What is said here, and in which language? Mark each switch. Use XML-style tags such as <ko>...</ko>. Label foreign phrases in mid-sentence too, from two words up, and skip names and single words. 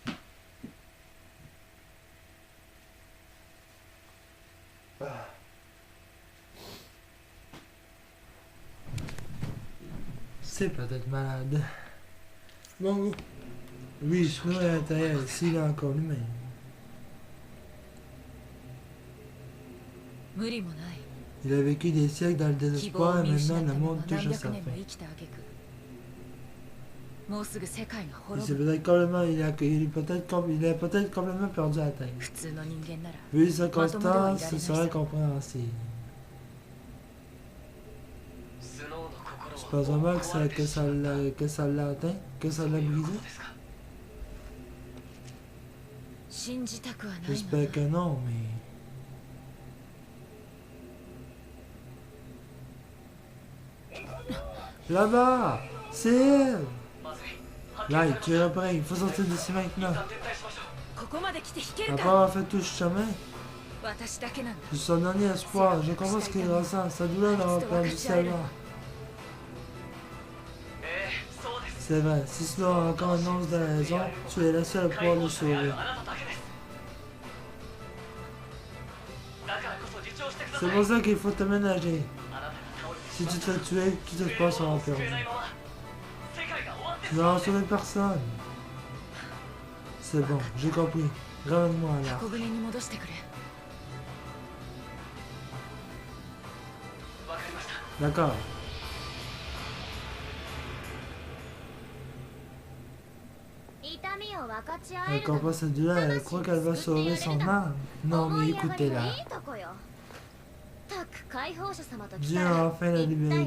<fr>Ah. C'est peut-être malade. Bon, oui, sinon à l'intérieur, ici, il est encore humain.</fr> <ja>無理もない。</ja> <fr>Il a vécu des siècles dans le</fr> <ja>希望</ja> <fr>désespoir</fr> <ja>を</ja> <fr>et</fr> <ja>見失</ja> <fr>maintenant</fr> <ja>った</ja> <fr>le</fr> <ja>まま</ja> <fr>monde</fr> <ja>何</ja> <fr>touche à</fr> <ja>百</ja> <fr>sa</fr> <ja>年</ja> <fr>fin.</fr> <ja>も生きた挙句もうすぐ世界が</ja> <fr>Il</fr> <ja>滅</ja> <fr>s'est</fr> <ja>ぶ。</ja> <fr>peut-être complètement, il est peut-être complètement perdu à la tête.</fr> <ja>普通の人間なら</ja> <fr>Vu les circonstances, ce serait compréhensible.</fr> <ja>スノーの心</ja> <fr>Je pense vraiment que ça l'a atteint, que ça l'a brisé.</fr> <ja>ですか。信じたくはないが</ja> <fr>J'espère que non, mais... Là-bas! C'est elle!</fr> <ja>まずい。</ja> <fr>Là, tu es prêt, il faut sortir d'ici maintenant.</fr> <ja>撤退しましょう。ここまで来て引ける</ja> <fr>Après</fr> <ja>か</ja> <fr>avoir fait tout ce chemin,</fr> <ja>私だけなんだ</ja> <fr>je suis son dernier espoir, je comprends ce qu'il ressent, sa douleur d'avoir perdu sa mort.</fr> <ja>そうです。</ja> <fr>C'est vrai, si cela a encore une once de raison, tu es la seule à pouvoir le</fr> <ja>であ</ja> <fr>sauver.</fr> <ja>るあなただけです。だからこそ自重してくださ</ja> <fr>C'est</fr> <ja>い。</ja> <fr>pour ça qu'il faut te ménager.</fr> <ja>あなたが倒れて</ja> <fr>Si tu te fais tuer, tout espoir sera</fr> <ja>救</ja> <fr>perdu.</fr> <ja>えないまま世界が終わって</ja> <fr>Tu n'auras sauvé personne. C'est bon, j'ai compris. Ramène-moi là.</fr> <ja>箱舟に戻してくれわかりました。</ja> <fr>D'accord. Elle comprend cette douleur, elle croit qu'elle va sauver son âme. Non, mais écoutez-la. Dieu a enfin la libérer.</fr>